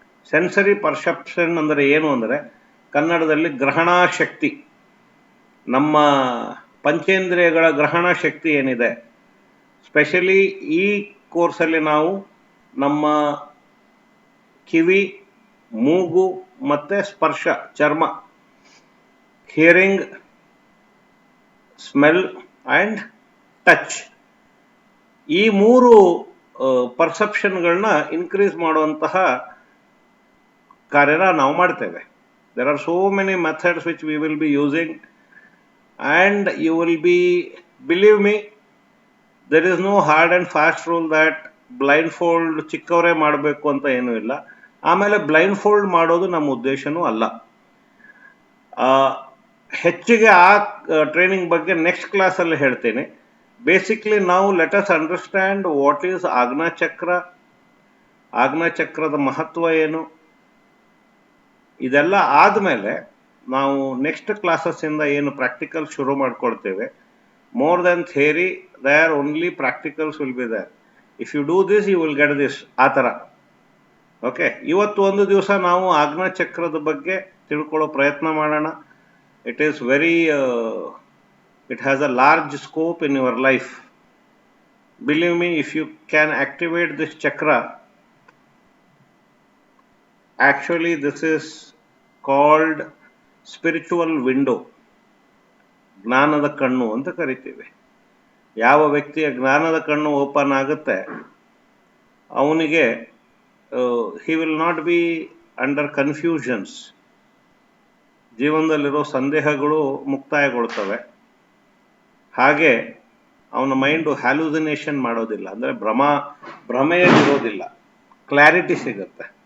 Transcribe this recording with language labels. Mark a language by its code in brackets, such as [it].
[kn] Sensory perception ಅಂದರೆ ಏನು ಅಂದರೆ ಕನ್ನಡದಲ್ಲಿ ಗ್ರಹಣ ಶಕ್ತಿ, ನಮ್ಮ ಪಂಚೇಂದ್ರಿಯಗಳ ಗ್ರಹಣ ಶಕ್ತಿ ಏನಿದೆ, ಸ್ಪೆಷಲಿ ಈ ಕೋರ್ಸಲ್ಲಿ ನಾವು ನಮ್ಮ ಕಿವಿ, ಮೂಗು ಮತ್ತು ಸ್ಪರ್ಶ, ಚರ್ಮ, ಹಿಯರಿಂಗ್, ಸ್ಮೆಲ್ ಆ್ಯಂಡ್ ಟಚ್, ಈ ಮೂರು ಪರ್ಸೆಪ್ಷನ್ಗಳನ್ನ ಇನ್ಕ್ರೀಸ್ ಮಾಡುವಂತಹ ಕಾರ್ಯನ ನಾವು ಮಾಡ್ತೇವೆ. [en] There are so many methods which we will be using, and you will be, believe me, there is no hard and fast rule that blindfold [kn] ಚಿಕ್ಕವರೇ ಮಾಡಬೇಕು ಅಂತ ಏನೂ ಇಲ್ಲ. ಆಮೇಲೆ ಬ್ಲೈಂಡ್ ಮಾಡೋದು ನಮ್ಮ ಉದ್ದೇಶನೂ ಅಲ್ಲ. ಹೆಚ್ಚಿಗೆ ಆ ಟ್ರೈನಿಂಗ್ ಬಗ್ಗೆ ನೆಕ್ಸ್ಟ್ ಕ್ಲಾಸಲ್ಲಿ ಹೇಳ್ತೀನಿ. ಬೇಸಿಕ್ಲಿ ನಾವು [en] let us understand what is [kn] ಆಜ್ಞಾಚಕ್ರ, ಆಜ್ಞಾಚಕ್ರದ ಮಹತ್ವ ಏನು, ಇದೆಲ್ಲ ಆದಮೇಲೆ ನಾವು ನೆಕ್ಸ್ಟ್ ಕ್ಲಾಸಸ್ಸಿಂದ ಏನು ಪ್ರಾಕ್ಟಿಕಲ್ ಶುರು ಮಾಡ್ಕೊಳ್ತೇವೆ. [en] More then theory, there only practicals will be there. If you do this you will get this, [kn] ಆ ಥರ. ಓಕೆ, ಇವತ್ತು ಒಂದು ದಿವಸ ನಾವು ಆಜ್ಞಾಚಕ್ರದ ಬಗ್ಗೆ ತಿಳ್ಕೊಳ್ಳೋ ಪ್ರಯತ್ನ ಮಾಡೋಣ. [en] It is very, it has a large scope in your life. Believe me, if you can activate this chakra, actually this is called spiritual window, [kn] ಜ್ಞಾನದ ಕಣ್ಣು ಅಂತ ಕರಿತೀವಿ. ಯಾವ ವ್ಯಕ್ತಿಯ ಜ್ಞಾನದ ಕಣ್ಣು ಓಪನ್ ಆಗುತ್ತೆ ಅವನಿಗೆ [en] he will not be under confusions, [kn] ಜೀವನದಲ್ಲಿರೋ ಸಂದೇಹಗಳು ಮುಕ್ತಾಯಗೊಳ್ತವೆ. ಹಾಗೆ ಅವನ ಮೈಂಡು ಹ್ಯಾಲುಸಿನೇಷನ್ ಮಾಡೋದಿಲ್ಲ, ಅಂದರೆ ಭ್ರಮೆಯಲ್ಲಿರೋದಿಲ್ಲ, ಕ್ಲಾರಿಟಿ ಸಿಗುತ್ತೆ.